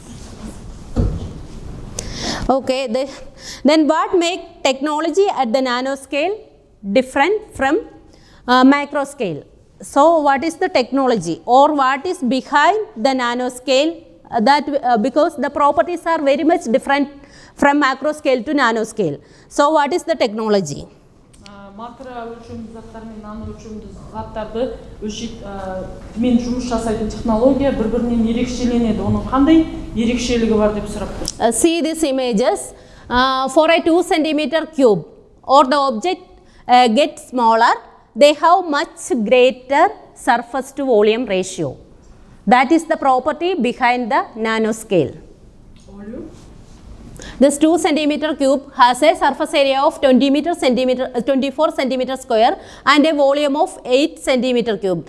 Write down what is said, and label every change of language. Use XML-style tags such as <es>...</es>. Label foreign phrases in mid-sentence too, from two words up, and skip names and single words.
<en>Okay, then what make technology at the nanoscale different from macro scale? So what is the technology or what is behind the nanoscale? Because the properties are very much different from macro scale to nanoscale. So what is the technology?</en> <kk>Макро өлшемді заттар мен нано өлшемді заттарды мен жұмыс жасайтын технология бір-бірінен ерекшеленеді. Оның қандай ерекшелігі бар деп сұрап тұр.</kk> <en>See these images. For a 2 centimeter cube or the object gets smaller, they have much greater surface to volume ratio. That is the property behind the nanoscale. This 2 centimeter cube has a surface area of 24 centimeter square and a volume of 8 centimeter cube.</en>